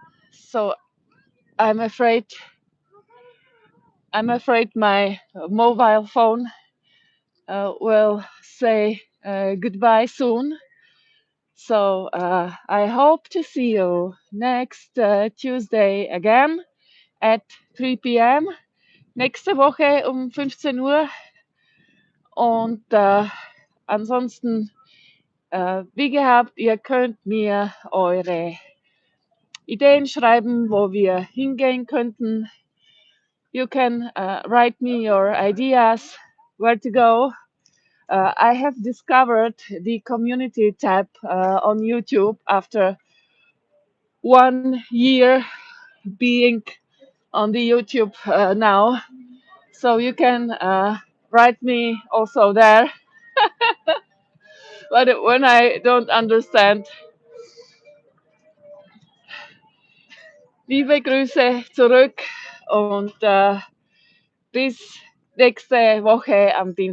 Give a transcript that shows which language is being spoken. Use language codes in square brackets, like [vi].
[en] So I'm afraid my mobile phone will say goodbye soon. So I hope to see you next Tuesday again at 3 p.m. [de] Nächste Woche um 15 Uhr. Und ansonsten, wie gehabt, ihr könnt mir eure Ideen schreiben, wo wir hingehen könnten. [en] You can write me your ideas, where to go. I have discovered the community tab on YouTube after 1 year being on the YouTube now. So you can write me also there. But when I don't understand, [de] liebe Grüße zurück und bis nächste Woche am Dienstag.